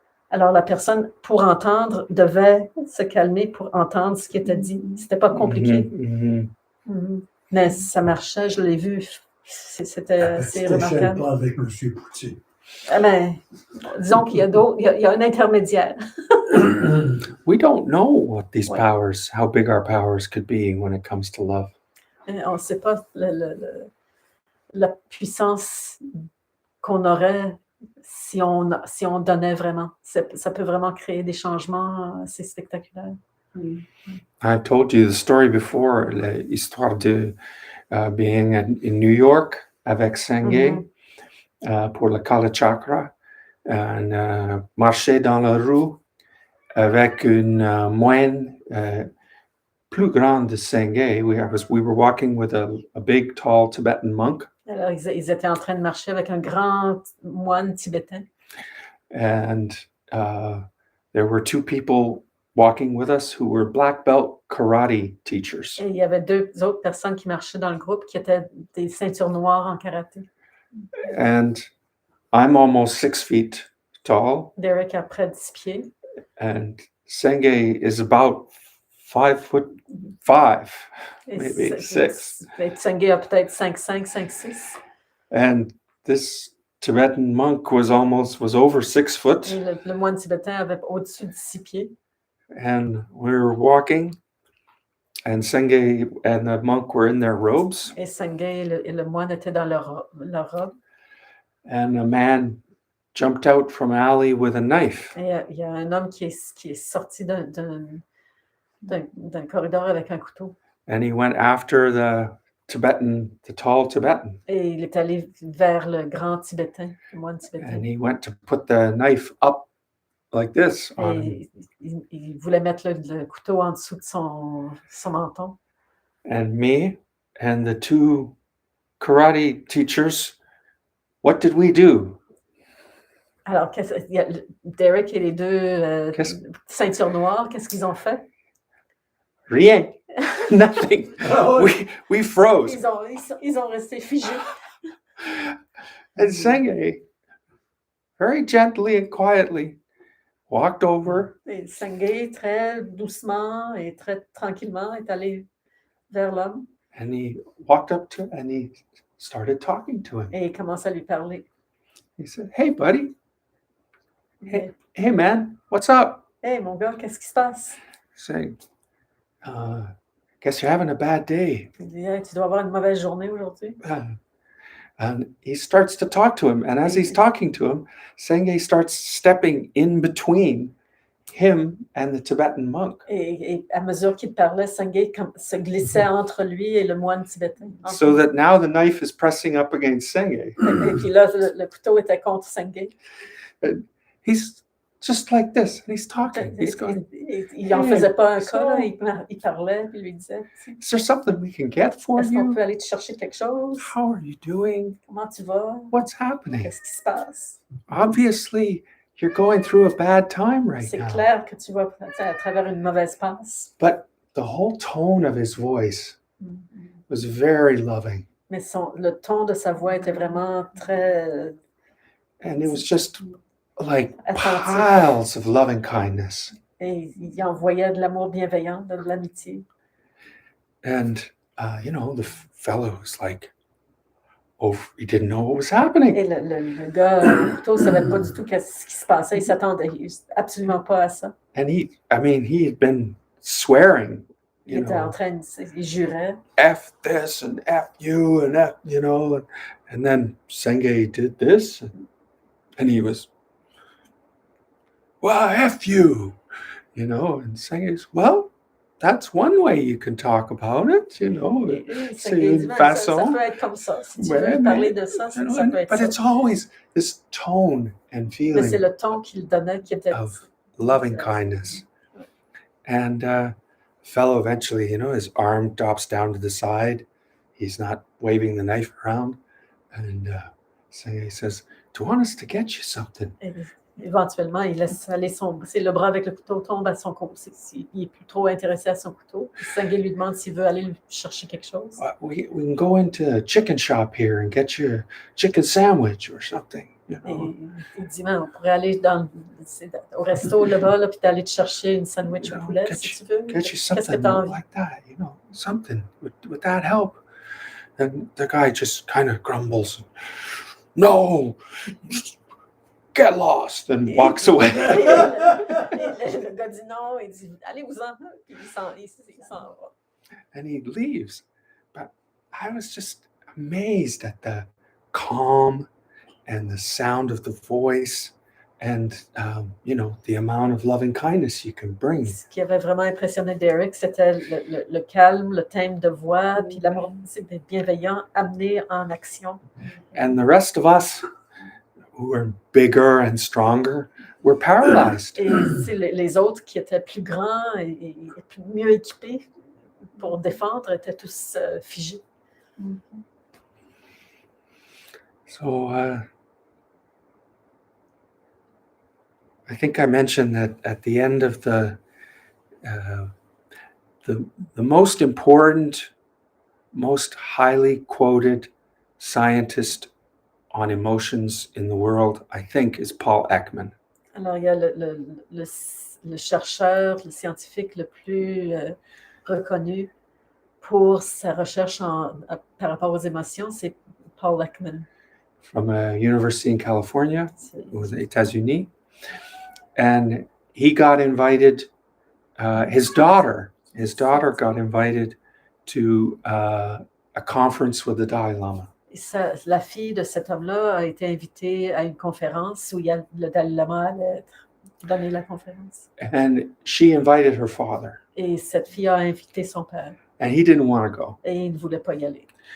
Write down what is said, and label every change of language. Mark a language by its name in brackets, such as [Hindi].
[French] Alors la personne, pour entendre, devait se calmer pour entendre ce qui était dit. C'était pas compliqué. Mais ça marchait, je l'ai vu. C'était assez remarquable. Pas avec M. Poutine. Mais, disons qu'il y a un intermédiaire. [English] We don't know what these powers, how big our powers could be when it comes to love. [French] On ne sait pas la puissance qu'on aurait si on donnait vraiment. Ça peut vraiment créer des changements assez spectaculaires. [English] I told you the story before, [French] l'histoire de [English] being in New York [French] avec Senge pour le Kala Chakra, and marcher dans la rue avec une moyenne plus grande de Senge. [English] We were walking with a big, tall Tibetan monk. [French] Alors, ils étaient en train de marcher avec un grand moine tibétain. [English] And there were two people walking with us who were black belt karate teachers. [French] Et il y avait deux autres personnes qui marchaient dans le groupe qui étaient des ceintures noires en karaté. [English] And I'm almost 6 feet tall. [French] Derek a près de 6 pieds. [English] And Senge is about 5'5", maybe 6. [French] Senge a peut-être 5'5", 5'6". [English] And this Tibetan monk was over 6 foot. [French] Et le moine tibétain avait au-dessus de 6 pieds. [English] And we were walking, and Senge and the monk were in their robes. [French] Et Senge et le moine étaient dans leur robe. [English] And a man jumped out from an alley with a knife. [French] Et il y a un homme qui est sorti d'un corridor avec un couteau. [English] And he went after the tall Tibetan. [French] Et il est allé vers le grand tibétain, le moine tibétain. [English] And he went to put the knife up like this. [French] Et il voulait mettre le couteau en dessous de son menton. [English] And me and the two karate teachers, what did we do? [French] Alors, Derek et les deux ceintures noires, qu'est-ce qu'ils ont fait? Rien. [English] Nothing. We froze. [French] Ils ont resté figés. [English] And Senge, very gently and quietly, walked over. [French] Et Senge, très doucement et très tranquillement, est allé vers l'homme. [English] And he walked up to him and he started talking to him. [French] Et il commence à lui parler. [English] He said, "Hey, buddy. Hey, man, what's up?" [French] Hey, mon gars, qu'est-ce qui se passe? [English] Saying, guess you're having a bad day. [French] Il dit, hey, tu dois avoir une mauvaise journée aujourd'hui. [English] And he starts to talk to him. And as he's talking to him, Senge starts stepping in between him and the Tibetan monk. [French] Et à mesure qu'il parlait, Senge se glissait entre lui et le moine tibétain. [English] So that now the knife is pressing up against Senge. [French] Et puis là, le couteau était contre Senge. [English] He's just like this, and he's talking. He's going, [French] il n'en faisait pas un cas, il parlait, puis il lui disait, [English] is there something we can get for [French] est-ce qu'on [English] you? [French] peut aller te chercher quelque chose? [English] How are you doing? [French] Comment tu vas? [English] What's happening? [French] Qu'est-ce qui se passe? [English] Obviously, you're going through a bad time right [French] C'est [English] now. [French] clair que tu vas à travers une mauvaise passe. [English] But the whole tone of his voice was very loving. [French] Mais le ton de sa voix était vraiment très... [English] And it was just like [French] attentif. [English] piles of loving kindness. [French] Et il envoyait de l'amour bienveillant, de l'amitié. [English] And, the fellow was like, he didn't know what was happening. [French] Et le gars, le couteau, ne savait pas du tout ce qui se passait. Il s'attendait absolument pas à ça. [English] And he had been swearing, [French] Il était en train il jurait. [English] F this and F you and F, and then Senge did this and he was, well, F you, and Senge's, well, that's one way you can talk about it, [French] C'est une façon. Ça peut être comme ça. Si tu veux parler de ça, ça peut être [English] but [French] ça. [English] it's always this tone and feeling. [French] Mais c'est le ton qu'il donnait qui était [English] of loving kindness. And fellow eventually, his arm drops down to the side. He's not waving the knife around. And Senge says, do you want us to get you something? [French] Et éventuellement, il laisse aller le bras avec le couteau tombe à son couteau. Il est plus trop intéressé à son couteau. Senge lui demande s'il veut aller lui chercher quelque chose. [English] We can go into a chicken shop here and get you a chicken sandwich or something. [French] Et il dit, on pourrait aller au resto là-bas, puis d'aller te chercher une sandwich au poulet, si tu veux. [English] Get you something like that, something. Would that help? And the guy just kind of grumbles. No, get lost, and walks away. [French] Le gars dit non, il dit, allez-vous-en, puis il s'en va. [English] And he leaves. But I was just amazed at the calm and the sound of the voice and the amount of loving kindness you can bring. [French] Ce qui avait vraiment impressionné Derek, c'était le calme, le thème de voix, puis l'amour bienveillant amené en action. [English] And the rest of us who are bigger and stronger were paralyzed. [French] Et les autres qui étaient plus grands et mieux équipés pour défendre étaient tous figés. [English] So I think I mentioned that at the end of the most important, most highly quoted scientist on emotions in the world, I think, is Paul Ekman. [French] Alors, il y a le chercheur, le scientifique le plus reconnu pour sa recherche par rapport aux émotions, c'est Paul Ekman. [English] From a university in California, [French] aux États-Unis. [English] And he got invited, his daughter got invited to a conference with the Dalai Lama. [French] La fille de cet homme-là a été invitée à une conférence où le Dalai Lama allait donner la conférence. [English] And she invited her father. [French] Et cette fille a invité son père. [English] And he didn't want to go. [French] Et il ne voulait pas y aller.